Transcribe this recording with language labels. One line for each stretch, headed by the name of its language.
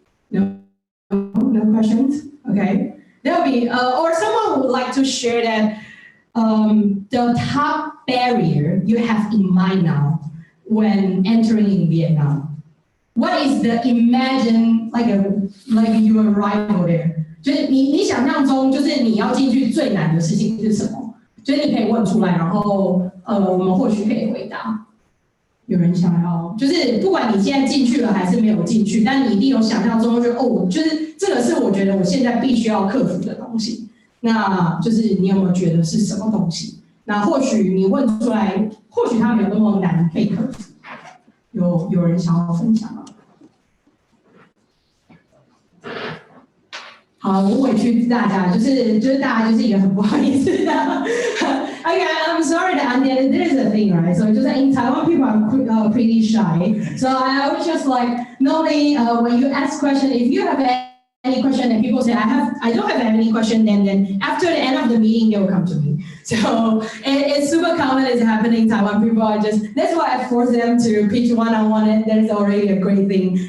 English: No, no questions. Okay, there'll be, or someone would like to share that the top barrier you have in mind now when entering in Vietnam. What is the imagine like you arrival there?
Chinese: 就是你想象中，就是你要进去最难的事情是什么？就是你可以问出来，然后我们或许可以回答。有人想要，就是不管你现在进去了还是没有进去，但你一定有想象中，就哦，就是这个是我觉得我现在必须要克服的东西。那就是你有没有觉得是什么东西？那或许你问出来，或许它没有那么难可以克服。有人想要分享吗？好，我委屈大家，就是大家就是一个很不好意思的。
English: Okay, I'm sorry that there is a thing, right? So just in Taiwan, people are pretty shy. So I was just like, normally when you ask question, if you have any question and people say I don't have any question, then after the end of the meeting they will come to me. So it's super common. It's happening in Taiwan. People are that's why I force them to pitch one-on-one, and that's already a great thing.